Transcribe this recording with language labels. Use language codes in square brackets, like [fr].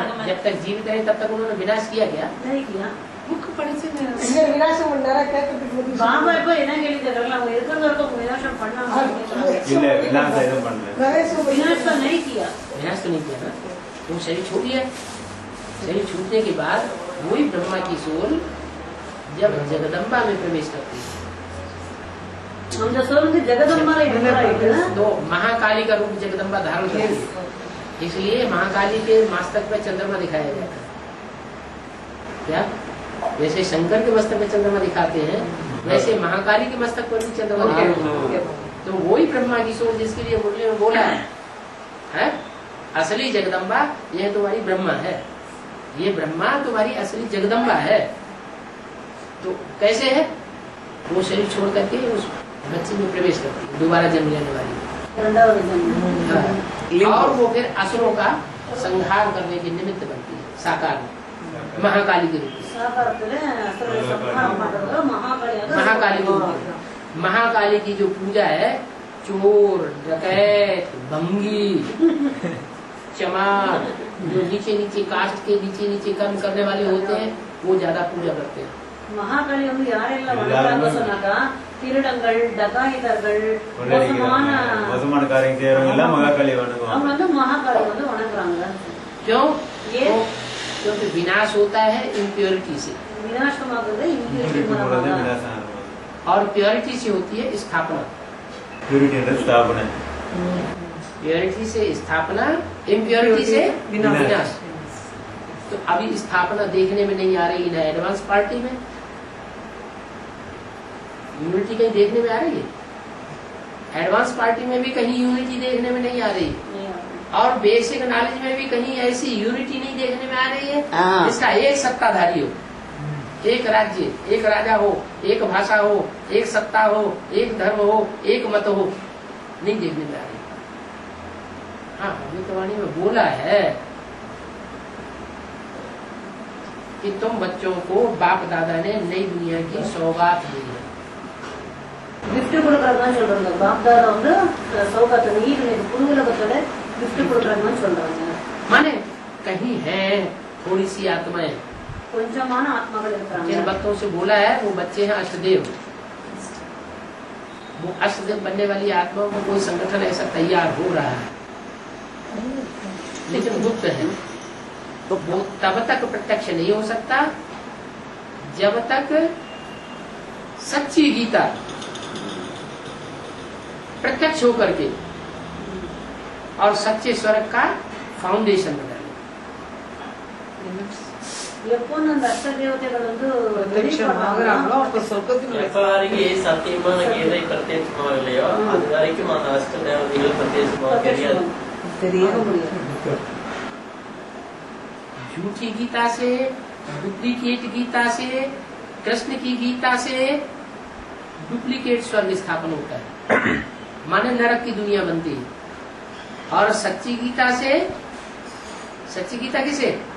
[hi] जब तक जीवित रहे तब तक उन्होंने विनाश किया क्या? नहीं किया। [ta] புக் படிச்சேன்। இந்த விநாசம் பண்ணாரா கேட்கறதுக்கு வந்து பாபா இப்ப என்ன கேள்வி கேட்கறாங்க, அவங்க இருக்கிறது வரைக்கும் விநாசம் பண்ணாங்க। இல்ல விநாசம் எதுவும் பண்ணல பிரவேசம் [hi] विनाश तो नहीं किया। विनाश तो नहीं किया ना, वो शरीर छूट गया। शरीर छूटने के बाद वही ब्रह्मा की सोल जब जगदम्बा में प्रवेश करती है हम जो सोल की जगदम्बा है तो महाकाली का रूप जगदम्बा धारण करती है, इसलिए महाकाली के मस्तक पे चंद्रमा दिखाया जाता है। क्या? जैसे शंकर के मस्तक पे चंद्रमा दिखाते हैं वैसे महाकाली के मस्तक पर भी चंद्रमा दिखाते हैं। तो वही ब्रह्मा की सोल जिसके लिए मुरली में बोला है असली जगदम्बा यह तुम्हारी ब्रह्मा है, ये ब्रह्मा तुम्हारी असली जगदम्बा है। तो कैसे है? वो शरीर छोड़ करके उस बच्चे में प्रवेश करती है, दोबारा जन्म लेने वाली। और वो फिर असुरों का संहार करने के निमित्त बनती है साकार में। महाकाली के रूप में। [kn] ಸಾಕಾರದಲ್ಲಿ ಅಸುರರ ಸಂಹಾರ ಮಾಡಿದ್ರು ಮಹಾಕಾಳಿಯಾದ [hi] महाकाली के रूप में। महाकाली की जो पूजा है, चोर, डकैत, भंगी, चमार, जो नीचे नीचे कास्ट के नीचे नीचे कर्म करने वाले होते हैं, वो ज्यादा पूजा करते हैं। [ta] மகாகாளி வந்து யாரெல்லாம் வணங்குறாங்க சொன்னாக்கா திருடங்கள் டகாயிதர்கள் மோசமான காரியம் செய்யறவங்க எல்லாம் மகாகாளி வணங்குவாங்க. அவங்க வந்து மகாகாளி வந்து வணங்குறாங்க. [hi] क्यों? ये क्योंकि विनाश होता है इम्प्योरिटी से, [ta] விநாசமாகுது [en] purity impurity [kn] ವಿನಾಶ [hi] और प्योरिटी से होती है स्थापना। [kn] ಪ್ಯೂರಿಟಿ ಅಂದ್ರೆ ಸ್ಥಾಪನೆ, [hi] प्योरिटी से स्थापना, इम्प्योरिटी से विनाश। विनाश। तो अभी स्थापना देखने में नहीं आ रही है एडवांस पार्टी में, यूनिटी कहीं देखने में आ रही है? एडवांस पार्टी में भी कहीं यूनिटी देखने में नहीं आ रही, और बेसिक नॉलेज में भी कहीं ऐसी यूनिटी नहीं देखने में आ रही है हाँ। जिसका एक सत्ताधारी हो, एक राज्य, एक राजा हो, एक भाषा हो, एक सत्ता हो, एक धर्म हो, एक मत हो, नहीं देखने में आ रही। हाँ, अमृतवाणी में बोला है कि तुम बच्चों को बाप दादा ने नई दुनिया की सौगात दी है। [ta] गिफ्ट கொடுக்கறதுன்னு சொல்றாங்க. பாப்தாதா வந்து சௌகாத் நீர் புது உலகத்தோட गिफ्ट கொடுக்கறதுன்னு சொல்றாங்க. [hi] माने कहीं है थोड़ी सी आत्माएं, [ta] கொஞ்சமான ஆத்மாக்கள் இருக்காங்க. [hi] जिन भक्तों से बोला है वो बच्चे हैं अष्टदेव। वो अष्टदेव बनने वाली आत्माओं को कोई संगठन ऐसा तैयार हो रहा है, लेकिन गुप्त है। तो वो तब तक प्रत्यक्ष नहीं हो सकता जब तक सच्ची गीता प्रत्यक्ष होकर के और सच्चे स्वर्ग का फाउंडेशन बना ले। [ta] எப்போ அந்த அஷ்ட தேவதைகள் வந்து பிரத்யட்சமாகறாங்களோ அப்ப சொர்க்கத்தினுடைய எப்ப வரைக்கும் சத்தியமான கீதை பிரத்யட்சமா இல்லையோ அது வரைக்கும் அந்த அஷ்ட தேவதைகள் பிரத்யட்சமா தெரியாது. தெரிய முடியாது. [hi] झूठी गीता से, डुप्लीकेट गीता से, कृष्ण की गीता से डुप्लीकेट स्वर्ग स्थापन होता है, माने नरक की दुनिया बनती है। और सच्ची गीता से, सच्ची गीता किसे?